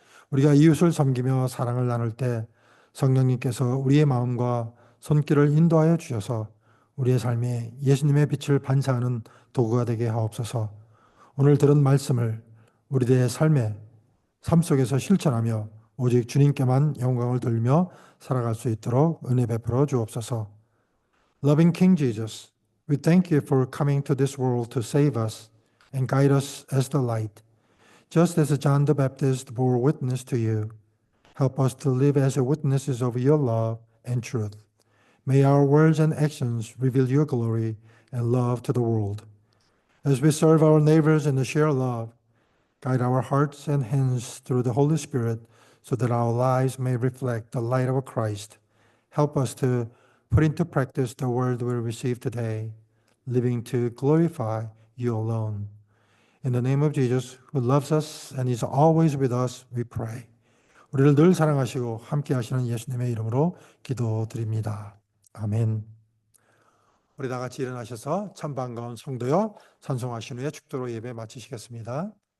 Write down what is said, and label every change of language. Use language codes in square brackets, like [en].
[ko] 우리가 이웃을 섬기며 사랑을 나눌 때 성령님께서 우리의 마음과 손길을 인도하여 주셔서 우리의 삶에 예수님의 빛을 반사하는 도구가 되게 하옵소서. 오늘 들은 말씀을 우리들의 삶 속에서 실천하며 오직 주님께만 영광을 돌리며 살아갈 수 있도록 은혜 베풀어 주옵소서. [en] Loving King Jesus, we thank you for coming to this world to save us and guide us as the light. Just as John the Baptist bore witness to you, help us to live as witnesses of your love and truth. May our words and actions reveal your glory and love to the world. As we serve our neighbors and share love, guide our hearts and hands through the Holy Spirit so that our lives may reflect the light of Christ. Help us to put into practice the word we receive today, living to glorify you alone. In the name of Jesus, who loves us and is always with us, we pray. [ko] 우리를 늘 사랑하시고 함께 하시는 예수님의 이름으로 기도드립니다. 아멘. 우리 다 같이 일어나셔서 참 반가운 성도여 찬송하신 후에 축도로 예배 마치시겠습니다.